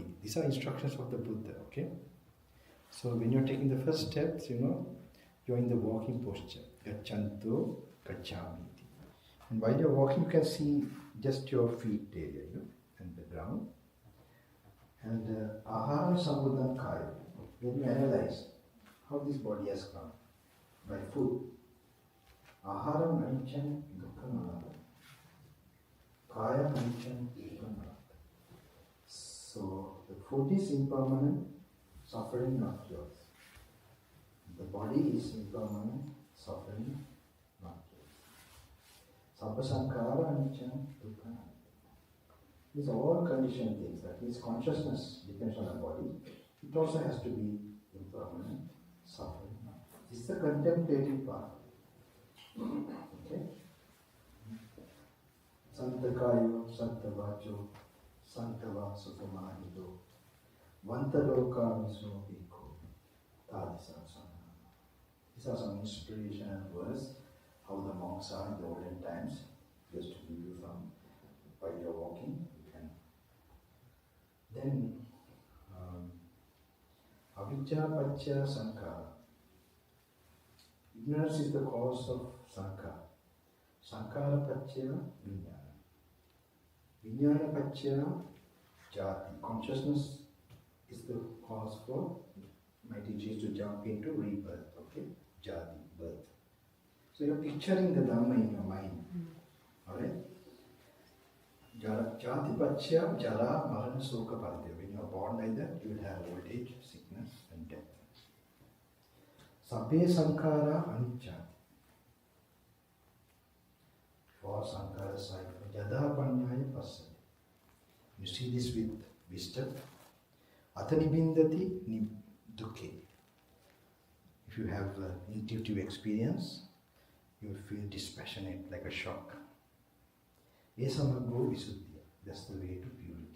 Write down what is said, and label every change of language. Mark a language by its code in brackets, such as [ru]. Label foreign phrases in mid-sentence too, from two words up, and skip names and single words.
[en] These are instructions of the Buddha, okay? So when you're taking the first steps, you're in the walking posture. [pi] Gachanto Gacchami. [en] And while you're walking, you can see just your feet area, and the ground. [pi] And Ahara Sambuddha Kaya. [en] Then you analyze how this body has come. By food. [pi] Aharam aniccham dukkam anatta. Kaya aniccham dukkam anatta. [en] So the food is impermanent, suffering not yours. The body is impermanent, suffering not yours. [pi] Sabba sankhara aniccham dukkam anatta. [en] These are all conditioned things. That means consciousness depends on the body. It also has to be impermanent, suffering. This is the contemplative part. Okay? [pi] Santakayo, Santavacho, Santava Sutamahito, Vantaloka Miso Bhikkhu, Tadisasana. [en] These are some inspirational words, how the monks are in the olden times. Just to give you some, while you're walking, you can. Then, [pi] Avijja Paccha Sankhara. [en] Ignorance is the cause of sankhara. [pi] Sankhara pacchya vijnana. Vijnana pacchya jati. [en] Consciousness is the cause for, my teacher is to jump into rebirth, okay? Jati, birth. So you're picturing the Dhamma in your mind. Alright? [pi] Jati pacchya jara marana soka paridya. [en] When you are born like that, you will have old age, sickness and death. [pi] Sabbe sankhara anicca. [en] For sankhara side, [pi] yada panyaya passati. [en] You see this with wisdom. [pi] Atanibindati dukkhe. [en] If you have intuitive experience, you will feel dispassionate, like a shock. [pi] Esamaggo visuddhya. [en] That's the way to purity.